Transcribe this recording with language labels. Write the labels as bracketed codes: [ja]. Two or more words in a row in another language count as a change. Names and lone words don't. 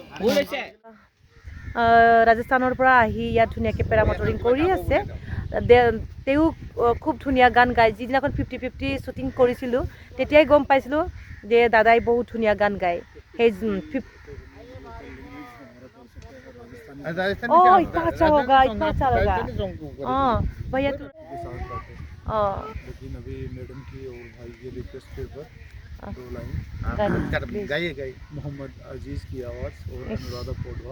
[as] ৰাজস্থানৰ পৰা আহি ইয়াত ধুনীয়াকৈ পেৰা মটৰিং কৰি আছে। তেওঁ খুব ধুনীয়া গান গায়। যিদিনাখন 50-50 শ্বুটিং কৰিছিলোঁ তেতিয়াই গম পাইছিলোঁ যে দাদাই বহুত ধুনীয়া গান গায়। [hi] সেই इतना अच्छा होगा हाँ भैया तू लेकिन अभी मैडम की और भाई की रिक्वेस्ट पे पर 2 लाइन गाइए मोहम्मद अजीज की आवाज़ और अनुराधा पोडवाल।